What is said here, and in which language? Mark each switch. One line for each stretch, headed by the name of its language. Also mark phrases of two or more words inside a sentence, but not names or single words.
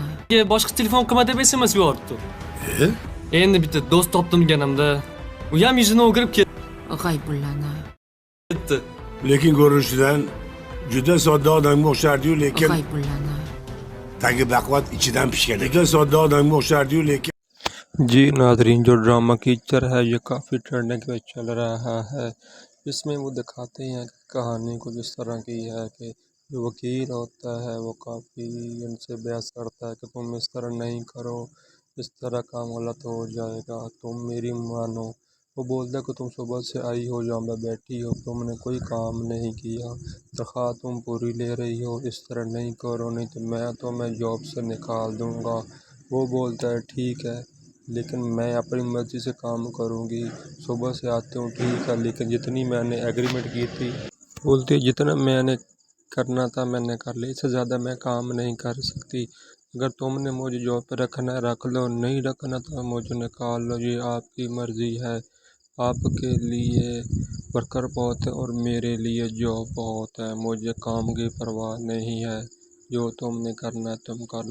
Uzbek: boshqa telefon qilma deb SMS yubordi. Endi bitta do'st topdim deganimda, u ham yuzini o'girib G'aybullani. ketdi. Lekin ko'rinishidan juda sodda odamga o'xshardi-yu, lekin G'aybullani. tagi baquvvat ichidan pishgan. Juda sodda odamga o'xshardi-yu, lekin
Urdu: جی ناظرین، جو ڈرامہ کیچر ہے یہ کافی ٹرینڈنگ پہ چل رہا ہے. اس میں وہ دکھاتے ہیں کہ کہانی کچھ اس طرح کی ہے کہ جو وکیل ہوتا ہے وہ کافی ان سے بحث کرتا ہے کہ تم اس طرح نہیں کرو، اس طرح کام غلط ہو جائے گا، تم میری مانو. وہ بولتا ہے کہ تم صبح سے آئی ہو جہاں پہ بیٹھی ہو، تم نے کوئی کام نہیں کیا، تنخواہ تم پوری لے رہی ہو، اس طرح نہیں کرو نہیں تو میں جاب سے نکال دوں گا۔ وہ بولتا ہے ٹھیک ہے لیکن میں اپنی مرضی سے کام کروں گی، صبح سے آتی ہوں ٹھیک ہے لیکن جتنی میں نے ایگریمنٹ کی تھی، بولتی ہے جتنا میں نے کرنا تھا میں نے کر لیا، اس سے زیادہ میں کام نہیں کر سکتی، اگر تم نے مجھے جاب پہ رکھنا ہے رکھ لو، نہیں رکھنا تو مجھے نکال لو، یہ آپ کی مرضی ہے، آپ کے لیے ورکر بہت ہے اور میرے لیے جاب بہت ہے، مجھے کام کی پرواہ نہیں ہے، جو تم نے کرنا ہے تم کر لو۔